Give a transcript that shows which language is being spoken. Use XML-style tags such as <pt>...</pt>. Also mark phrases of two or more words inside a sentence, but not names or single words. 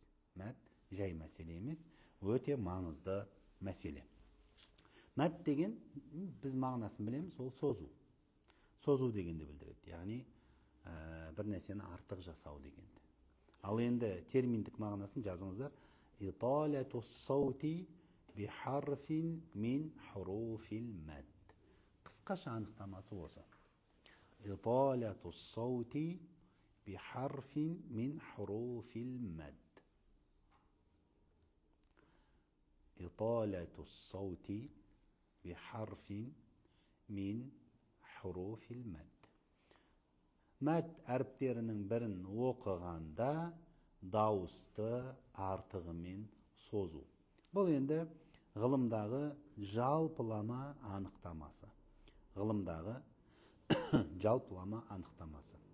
<kk>Мәт жай мәселе емес, өте маңызды мәселе. Мәт деген, біз мағынасын білеміз, ол созу. Созу дегенді білдіреді. Яғни бір нәрсені артық жасау дегенді. Ал енді терминдік мағынасын жазыңыздар.</kk> <ar>إطالة الصوت بحرف من حروف المد.</ar> <kk>Қысқаша анықтамасы осы.</kk> <ar>إطالة الصوت بحرف من حروف المد. إطالة الصوت بحرف من حروف المد.</ar> <kk>Мәд әріптерінің бірін оқығанда дауысты артығымен созу. Бұл енді ғылымдағы жалпылама анықтамасы. Ғылымдағы жалпылама анықтамасы.</kk>